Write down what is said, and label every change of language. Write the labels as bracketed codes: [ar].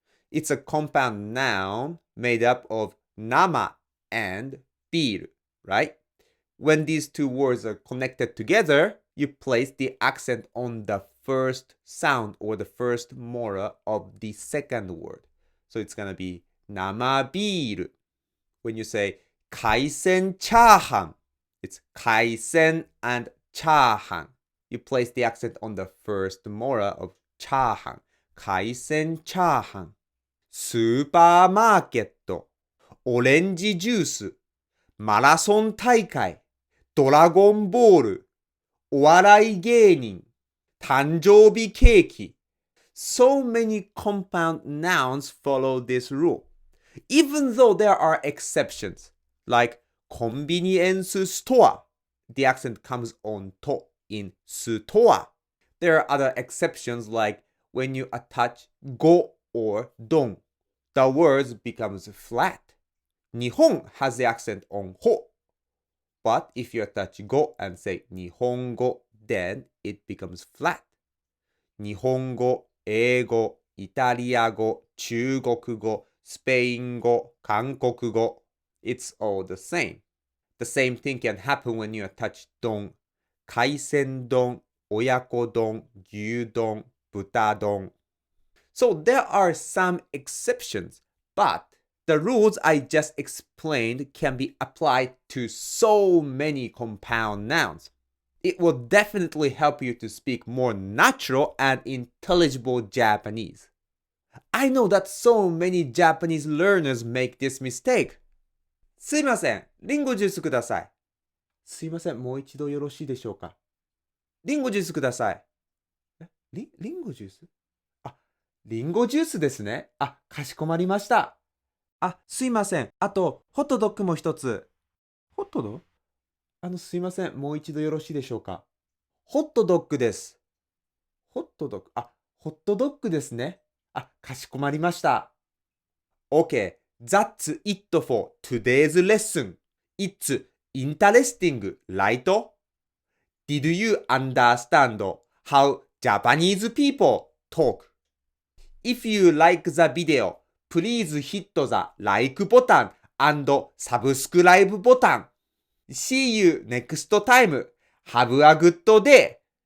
[en] It's a compound noun made up of nama and biru, right? When these two words are connected together, you place the accent on the first sound or the first molar of the second word. So it's gonna be 生ビール. When you say 海鮮チャーハン, it's 海鮮 and チャーハン. You place the accent on the first molar of チャーハン. [ja] 海鮮チャーハン.スーパーマーケット. オレンジジュース. マラソン大会. ドラゴンボール. お笑い芸人、誕生日ケーキ. [en] So many compound nouns follow this rule, even though there are exceptions, like convenience store. The accent comes on to in store. There are other exceptions like when you attach go or don, the words becomes flat. Nihon has the accent on ho, but if you attach go and say nihongo, then it becomes flat. [ja] 日本語、英語、イタリア語、中国語、スペイン語、韓国語. [en] It's all the same. The same thing can happen when you attach 丼。 [ja] 海鮮丼、親子丼、牛丼、豚丼. [en] So there are some exceptions, but the rules I just explained can be applied to so many compound nouns. It will definitely help you to speak more natural and intelligible Japanese. I know that so many Japanese learners make this mistake. [ja] すいません、リンゴジュースください。すいません、もう一度よろしいでしょうか。リンゴジュースください。リンゴジュースあ、リンゴジュースですね。あ、かしこまりました。あ、すいません。あと、ホットドッグも一つ。ホットドッグすいません。もう一度よろしいでしょうか。ホットドッグです。ホットドッグ。あ、ホットドッグですね。あ、かしこまりました。 [en] Okay, that's it for today's lesson. It's interesting, right? Did you understand how Japanese people talk? If you like the video, please hit the like button and subscribe button. See you next time. Have a good day.